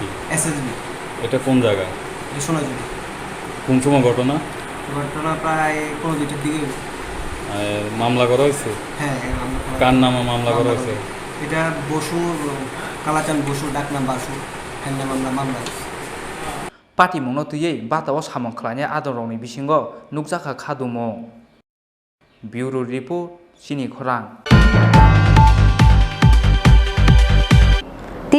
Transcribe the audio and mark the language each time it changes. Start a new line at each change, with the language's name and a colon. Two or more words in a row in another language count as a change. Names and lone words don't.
Bangla: এসএসবি এটা কোন জায়গা সোনাঝুরি কোন সময় ঘটনা প্রায় 15টার দিকে মামলা করা হয়েছে হ্যাঁ কার নামে মামলা করা হয়েছে এটা বসু কালাচান বসু ডাকনাম বাসু মামলা
Kok Borok: Party Mungno Tuyei Batawo Samong Khlanya Adorongni Bisingo Nukjaka Khadumo
English: Bureau Report
Kok Borok: Chini Khorang